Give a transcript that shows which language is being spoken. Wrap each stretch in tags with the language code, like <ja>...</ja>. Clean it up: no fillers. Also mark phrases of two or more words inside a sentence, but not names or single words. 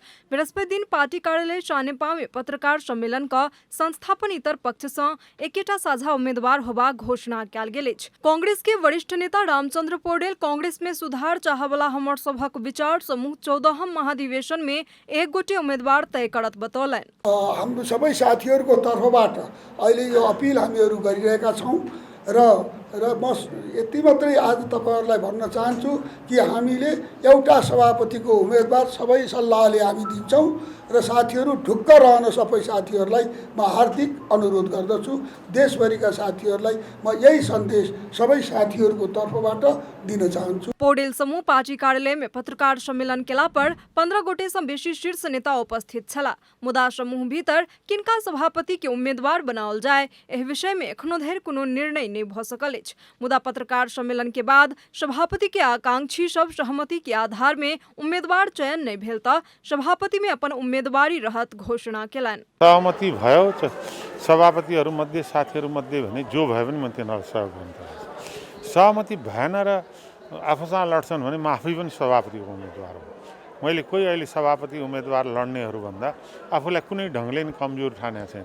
<mai>बृहस्पति दिन पार्टी कार्यालय सानेपा में पत्रकार सम्मेलन का संस्थापन इतर पक्ष सँ एकेटा साझा उम्मीदवार होबाक घोषणा कयल गेल अछि। कांग्रेस के वरिष्ठ नेता रामचंद्र पौडेल कांग्रेस में सुधार चाहवला हमर सभक विचार समूह 14हम महाधिवेशन में एक गोटे उम्मीदवार तय करत बतौलनि।</mai> <ne>हाम्रो सबै साथीहरूको तर्फबाट अहिले यो अपिल हामीहरू गरिरहेका छौँ र म यति मात्रै आज तपाईहरुलाई भन्न चाहन्छु कि हामीले एउटा सभापतिको उम्मेदवार सबै सल्लाहले हामी दिन्छौँ र साथीहरू ढुक्क रहन सबै साथीहरूलाई म हार्दिक अनुरोध गर्दछु। देशभरिका साथीहरूलाई म यही सन्देश सबै साथीहरूको तर्फबाट दिन चाहन्छु।</ne> <mai>पौडेल समूह पार्टी कार्यालय में पत्रकार सम्मेलन केला पर 15 गोटे सँ बेसी शीर्ष नेता उपस्थित छला। मुदा समूह भीतर किनका सभापति के उम्मीदवार बनाओल जाय एहि विषय में एखनो धरि कोनो निर्णय नहि भऽ सकल अछि। मुदा पत्रकार सम्मेलन के बाद सभापति के आकांक्षी सब सहमति के आधार में उम्मीदवार चयन नहीं भेल त सभापति में अपन उम्मेदवारी रहत घोषणा केलनि।</mai> <ne>सहमति भयो सभापतिहरू मध्ये साथीहरू मध्ये भने जो भयो भने म तिनीहरूलाई सहयोग गर्न चाहन्छु। सहमति भएन र आफूसँग लड्छन् भने म आफै पनि सभापतिको उम्मेदवार हो। मैले कोही अहिले सभापति उम्मेदवार लड्नेहरू भन्दा आफूलाई कुनै ढङ्गले नि कमजोर ठानेको छैन।</ne>